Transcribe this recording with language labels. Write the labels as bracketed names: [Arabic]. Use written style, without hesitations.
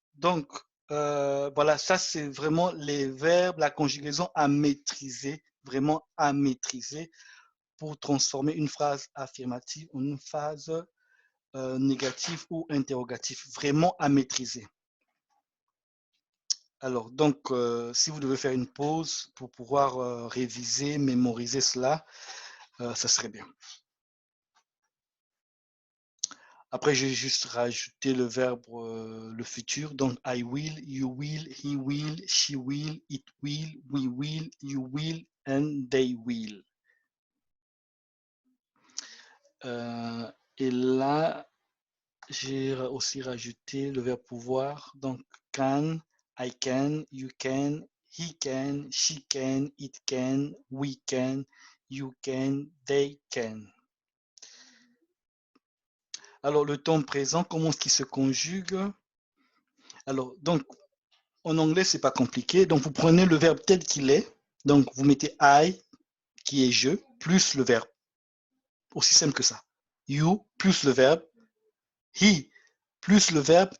[French] Donc, voilà, ça c'est vraiment les verbes, la conjugaison à maîtriser, vraiment à maîtriser pour transformer une phrase affirmative en une phrase négative ou interrogative, vraiment à maîtriser. Alors, donc, si vous devez faire une pause pour pouvoir réviser, mémoriser cela, ça serait bien. Après, j'ai juste rajouté le verbe, le futur. Donc, [English] I will, you will, he will, she will, it will, we will, you will, and they will. [French] Et là, j'ai aussi rajouté le verbe pouvoir. Donc, [English] can, I can, you can, he can, she can, it can, we can, you can, they can. [French] Alors, le temps présent, comment est-ce qu'il se conjugue? Alors, donc, en anglais, c'est pas compliqué. Donc, vous prenez le verbe tel qu'il est. Donc, vous mettez I, qui est je, plus le verbe. Aussi simple que ça. You, plus le verbe. He, plus le verbe.